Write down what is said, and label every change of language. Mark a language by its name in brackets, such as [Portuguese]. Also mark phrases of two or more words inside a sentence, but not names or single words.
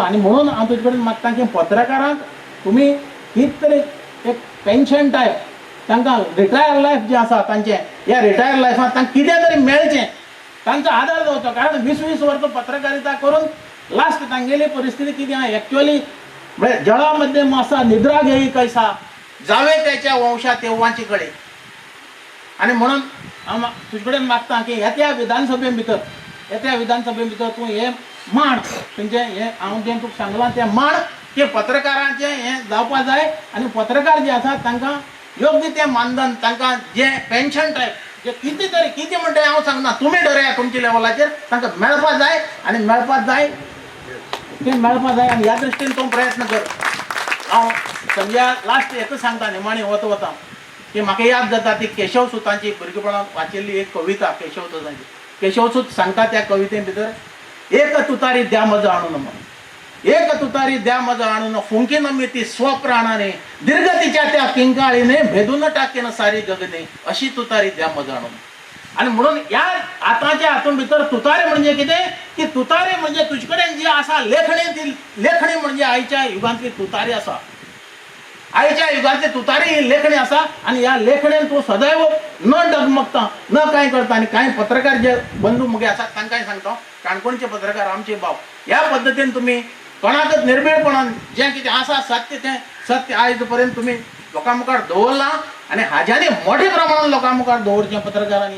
[Konkani] आनी म्हणून हांव तुजे कडेन मागता की पत्रकारांक तुमी कितें तरी एक [English] pension type [Konkani] तांकां [English] retire life [Konkani] जें आसा तांचें, ह्या [English] retire life-ांत [Konkani] तांकां कितें तरी मेळचें, तांचो आदार जावचो. कारण 20-20 वर्सां पत्रकारिता करून लास्ट तांगेली परिस्थिती कितें आहा एक्चुअली म्हळ्यार [Marathi] जळामध्ये मासा निद्रा घेई कैसा, जावे त्याच्या वंशा तेव्हाची कडे. [Konkani] आनी म्हणून हांव तुजे कडेन मागता की येत्या विधानसभे भितर तूं हें मांड, तुमचें हें हांव जें तुका सांगलां तें मांड की पत्रकारांचें हें जावपा जाय. आनी पत्रकार जे आसात तांकां योग्य तें मानधन, तांकां जें [English] pension type [Konkani] जे कितें म्हणटा हांव सांगना, तुमी ठरया तुमच्या लेवलाचेर तांकां मेळपा जाय आनी मेळपा जाय आनी ह्या दृश्टीन तूं प्रयत्न कर. हांव संजया लास्ट एकच सांगता निमाणी वता की म्हाका याद जाता ती केशव सुतांची भुरगेपणांत वाचिल्ली एक कविता केशव सुतांची. केशव सूत सांगता त्या कविते भितर, [Marathi] एक तुतारी द्या म्हजो आणून म्हणून, एक तुतारी द्या म्हजो आणून, फुंकी नमी ती स्वप्राणाने, दीर्घतीच्या त्या किंकाळीने, भेदून टाकेन सारी गगने, अशी तुतारी द्या म्हजो आणून. [Konkani] आणि म्हणून या आताच्या हातून भितर तुतारी म्हणजे कितें की तुतारी म्हणजे तुजे कडेन जी आसा लेखणी, ती लेखणी म्हणजे आयच्या युगांतली तुतारी आसा. आयच्या युगांतली तुतारी ही लेखणी आसा आनी ह्या लेखणेन तूं सदैव न डगमगता न कांय करता. आनी कांय पत्रकार जे बंधू मुगे आसात तांकांय सांगता, काणकोणचे पत्रकार आमचे भाव, ह्या पद्दतीन तुमी कोणाकच निर्भीडपणान जें कितें आसा सत्य तें सत्य आयज पर्यंत तुमी लोकां मुखार दवरलां आनी हाज्यानी मोठ्या प्रमाणान लोकां मुखार दवरचें पत्रकारांनी.